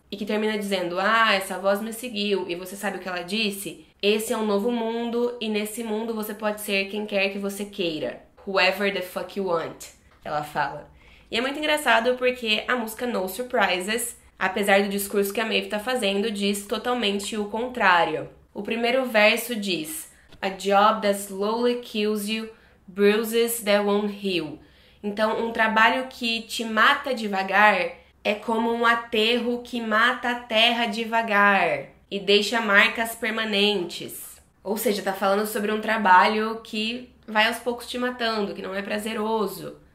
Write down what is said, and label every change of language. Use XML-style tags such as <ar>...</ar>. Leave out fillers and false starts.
<pt>E que termina dizendo, essa voz me seguiu, e você sabe o que ela disse? Esse é um novo mundo, e nesse mundo você pode ser quem quer que você queira.</pt> <en>Whoever the fuck you want,</en> <pt>ela fala. E é muito engraçado porque a música No Surprises, apesar do discurso que a Maeve tá fazendo, diz totalmente o contrário. O primeiro verso diz,</pt> <en>A job that slowly kills you, bruises that won't heal.</en> <pt>Então, um trabalho que te mata devagar é como um aterro que mata a terra devagar e deixa marcas permanentes. Ou seja, tá falando sobre um trabalho que vai aos poucos te matando, que não é prazeroso.</pt>